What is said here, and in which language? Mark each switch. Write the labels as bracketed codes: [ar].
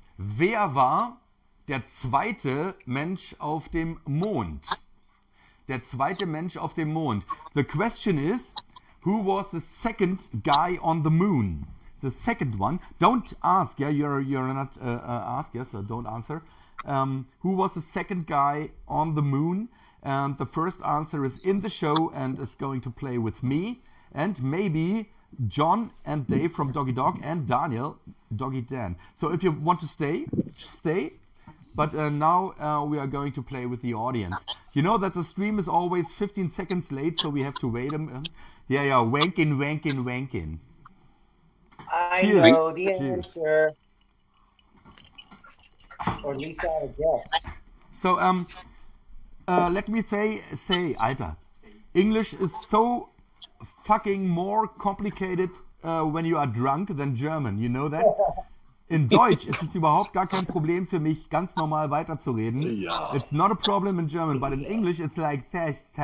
[de] Wer war der zweite Mensch auf dem Mond? Der zweite Mensch auf dem Mond. [en] The question is, who was the second guy on the moon? The second one. Don't ask, yeah, you're not asked, yes, don't answer. Who was the second guy on the moon? And the first answer is in the show and is going to play with me. And maybe John and Dave from Doggy Dog and Daniel, Doggy Dan. So if you want to stay. But now we are going to play with the audience. You know that the stream is always 15 seconds late, so we have to wait. Yeah, wanking. I know the answer. Or at least I guess. So, let me say, Alter, English is so fucking more complicated when you are drunk than German. You know that? [de] In Deutsch ist es überhaupt gar kein Problem für mich, ganz normal weiterzureden. Ja. [en] It's not a problem in German, but in English it's like that.